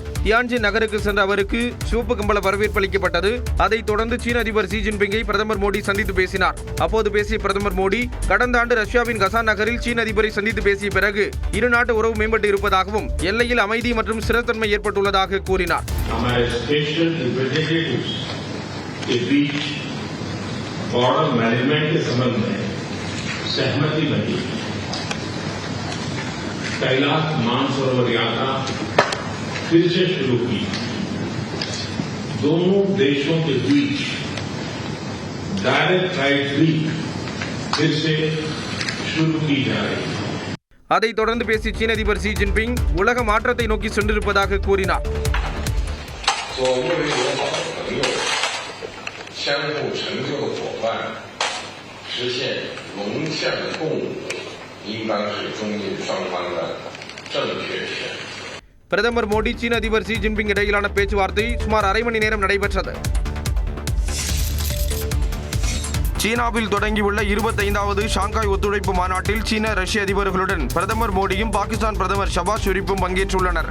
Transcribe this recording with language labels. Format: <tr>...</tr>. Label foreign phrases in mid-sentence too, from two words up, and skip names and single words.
<ta>தியான்ஜின் நகருக்கு சென்ற அவருக்கு சிவப்பு கம்பள வரவேற்பு அளிக்கப்பட்டது. அதைத் தொடர்ந்து சீன அதிபர் ஷி ஜின்பிங்கை பிரதமர் மோடி சந்தித்து பேசினார். அப்போது பேசிய பிரதமர் மோடி கடந்த ஆண்டு ரஷ்யாவின் கசான் நகரில் சீன அதிபரை சந்தித்து பேசிய பிறகு இரு நாட்டு உறவு மேம்பட்டு இருப்பதாகவும் எல்லையில் அமைதி மற்றும் ஸ்திரத்தன்மை ஏற்பட்டுள்ளதாக கூறினார்.</ta> <en>border management</en> <hi>के संबंध में सहमति बनी। कैलाश मानसरोवर यात्रा फिर से शुरू की। दोनों देशों के बीच</hi> <en>direct flight</en> <hi>भी फिर से शुरू की जा रही है.</hi> <ta>அதைத் தொடர்ந்து பேசிய சீன அதிபர் ஷி ஜின்பிங் உலக மாற்றத்தை நோக்கி சென்றிருப்பதாக கூறினார்.</ta> <zh>相互成就的伙伴，实现龙象共舞，应当是中印双方的正确选择。</zh> <ta>பிரதமர் மோடி சீன அதிபர் ஷி ஜின்பிங் இடையிலான பேச்சுவார்த்தை சுமார் அரை மணி நேரம் நடைபெற்றது. சீனாவில் தொடங்கியுள்ள 25வது ஷாங்காய் ஒத்துழைப்பு மாநாட்டில் சீன ரஷ்ய அதிபர்களுடன் பிரதமர் மோடியும் பாகிஸ்தான் பிரதமர் ஷபாஸ் ஷெரீப்பும் பங்கேற்றுள்ளனர்.</ta>